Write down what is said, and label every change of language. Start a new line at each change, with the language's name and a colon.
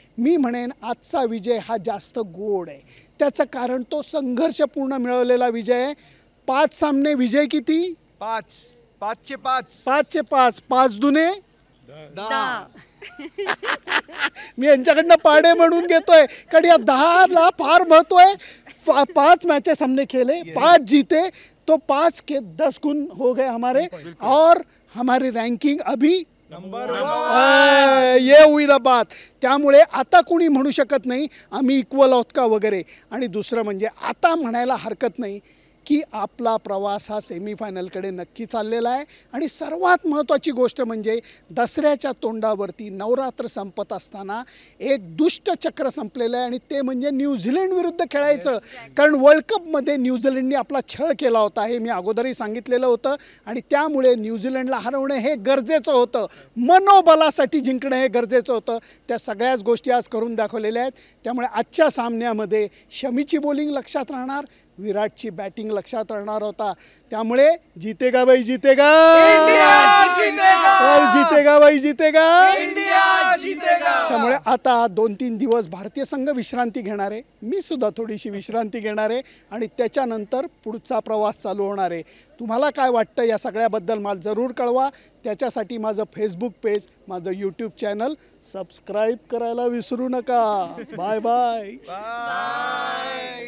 Marathi: मी म्हणेन आजचा विजय हा जास्त गोड आहे, त्याचं कारण तो संघर्षपूर्ण मिळवलेला विजय आहे. 5 सामने विजय किती? 5 5 5चे 5, 5 दुने 10. मी यांच्याकडनं पाडे म्हणून घेतोय, कारण या 10ला फार महत्व आहे.
Hindi: 5 मैचेस हमने खेले, 5 जीते, तो 5 के 10 गुण हो गए हमारे, और हमारी रँकिंग अभी नंबर ये हुई ना बात.
Marathi: त्यामुळे आता कोणी म्हणू शकत नाही आम्ही इक्वल आहोत का वगैरे. आणि दुसरं म्हणजे आता म्हणायला हरकत नाही की आपला प्रवास हा सेमीफायनलकडे नक्की चाललेला आहे. आणि सर्वात महत्त्वाची गोष्ट म्हणजे दसऱ्याच्या तोंडावरती नवरात्र संपत असताना एक दुष्ट चक्र संपलेलं आहे, आणि ते म्हणजे न्यूझीलंड विरुद्ध खेळायचं. कारण वर्ल्ड कपमध्ये न्यूझीलंडने आपला छळ केला होता, हे मी अगोदरही सांगितलेलं होतं. आणि त्यामुळे न्यूझीलंडला हरवणं हे गरजेचं होतं, मनोबलासाठी जिंकणं हे गरजेचं होतं. त्या सगळ्याच गोष्टी आज करून दाखवलेल्या आहेत. त्यामुळे आजच्या सामन्यामध्ये शमीची बॉलिंग लक्षात राहणार, विराटची बॅटिंग लक्षात राहणार होता.
Hindi: त्यामुळे जीतेगा भाई जीतेगा, और जीतेगा भाई जीतेगा, इंडिया जीतेगा.
Marathi: त्यामुळे आता 2-3 दिवस भारतीय संघ विश्रांती घेणार आहे, मी सुद्धा थोडीशी विश्रांती घेणार आहे, आणि त्याच्यानंतर पुढचा प्रवास चालू होणार आहे. तुम्हाला काय वाटतं या सगळ्याबद्दल मला जरूर कळवा. त्याच्यासाठी माझं फेसबुक पेज, माझं यूट्यूब चॅनल सबस्क्राईब करायला विसरू नका. Bye bye.